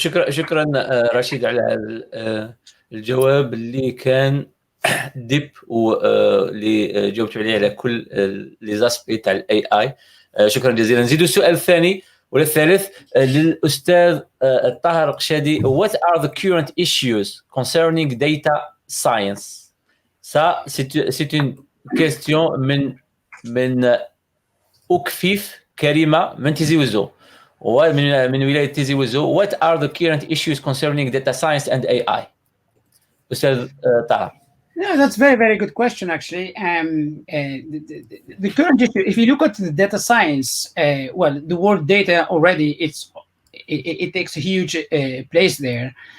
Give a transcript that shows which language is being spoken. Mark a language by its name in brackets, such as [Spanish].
[Arabic] شكرا رشيد على الجواب اللي كان ديب واللي جاوبت عليه على كل لي زاسبي تاع الاي اي. شكرا جزيلا. نزيدوا السؤال الثاني ولا الثالث للاستاذ طاهر القشادي. [English] What are the current issues concerning data science? [French] Ça c'est une question [Arabic] من أكفيف كريمة من تيزي وزو ومن ولاية تيزي وزو. [English] What are the current issues concerning data science and AI? [Arabic] أستاذ طاهر. [English] Yeah, that's very, very good question, actually. The current issue, if you look at the data science, well, the word data already, it takes a huge place there.